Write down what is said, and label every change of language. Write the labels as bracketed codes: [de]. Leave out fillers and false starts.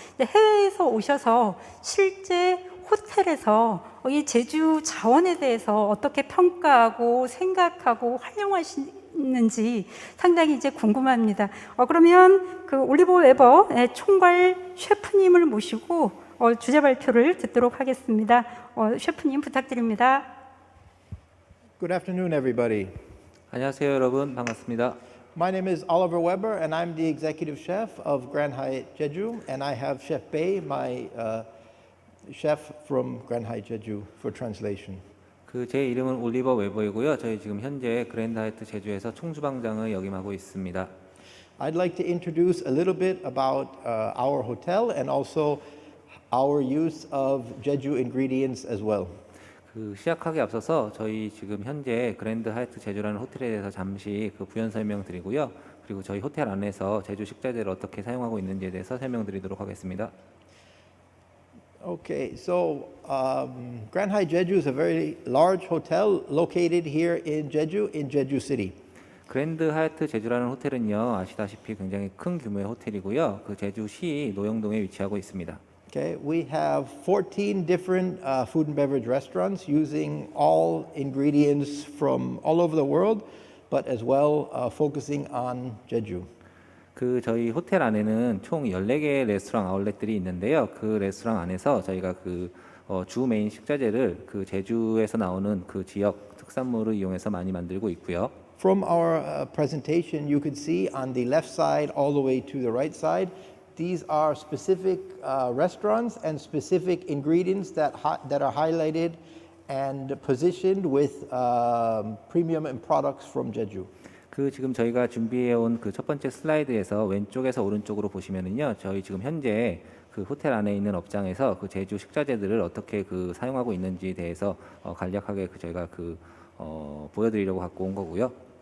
[ko] 해외에서 오셔서 실제 호텔에서 이 제주 자원에 대해서 어떻게 평가하고 생각하고 활용하시는지 상당히 이제 궁금합니다. 그러면 그 올리버 웨버 총괄 셰프님을 모시고 주제 발표를 듣도록 하겠습니다. 셰프님 부탁드립니다. [en] Good afternoon, everybody. [ko] 안녕하세요, 여러분. 반갑습니다. [en] My name is Oliver Weber, and I'm the executive chef of Grand Hyatt Jeju, and I have Chef Bae, my chef from Grand Hyatt Jeju, for translation. [ko] 제 이름은 올리버 웨버이고요. 저희 지금 현재 그랜드 하얏트 제주에서 총주방장을 역임하고 있습니다. [en] I'd like to introduce a little bit about our hotel and also our use of Jeju ingredients as well. [ko] 시작하기 앞서서 저희 지금 현재 그랜드 하얏트 제주라는 호텔에 대해서 잠시 부연 설명드리고요. 그리고 저희 호텔 안에서 제주 식자재를 어떻게 사용하고 있는지에 대해서 설명드리도록 하겠습니다. [en] Okay, so Grand Hyatt Jeju is a very large hotel located here in Jeju City. [ko] 그랜드 하얏트 제주라는 호텔은요, 아시다시피 굉장히 큰 규모의 호텔이고요. 제주시 노영동에 위치하고 있습니다. [en] Okay, we have 14 different food and beverage restaurants using all ingredients from all over the world, but as well focusing on Jeju. [ko] 저희 호텔 안에는 총 14개의 레스토랑 아울렛들이 있는데요. 그 레스토랑 안에서 저희가 주 메인 식자재를 제주에서 나오는 지역 특산물을 이용해서 많이 만들고 있고요. [en] From our presentation, you could see on the left side all the way to the right side, these are specific restaurants and specific ingredients that are highlighted and positioned with premium and products from Jeju. [ko] 지금 저희가 준비해 온 첫 번째 슬라이드에서 왼쪽에서 오른쪽으로 보시면은요, 저희 지금 현재 호텔 안에 있는 업장에서 제주 식자재들을 어떻게 사용하고 있는지에 대해서 간략하게 저희가 보여드리려고 갖고 온 거고요.